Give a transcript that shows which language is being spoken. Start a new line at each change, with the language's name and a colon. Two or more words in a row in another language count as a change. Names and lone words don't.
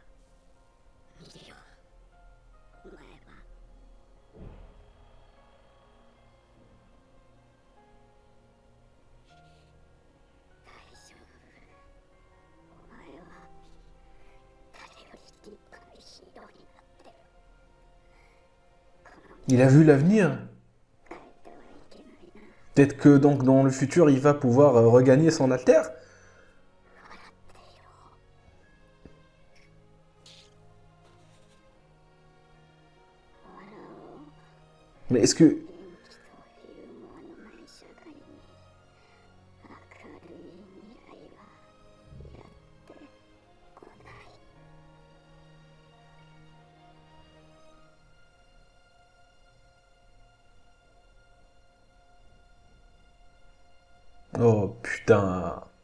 Japanese: ミリオ、お前は大丈夫。お前は誰より立派なヒーローになってる。この
French: Il a vu l'avenir.
Japanese: 変えてはいけないな。
French: Peut-être que donc dans le futur, il va pouvoir regagner son alter.
Japanese: 笑っていろ。 笑おう。
French: Mais est-ce que...
Japanese: 元気とユーモアのない社会に明るい未来はやってこない。
French: Oh, putain.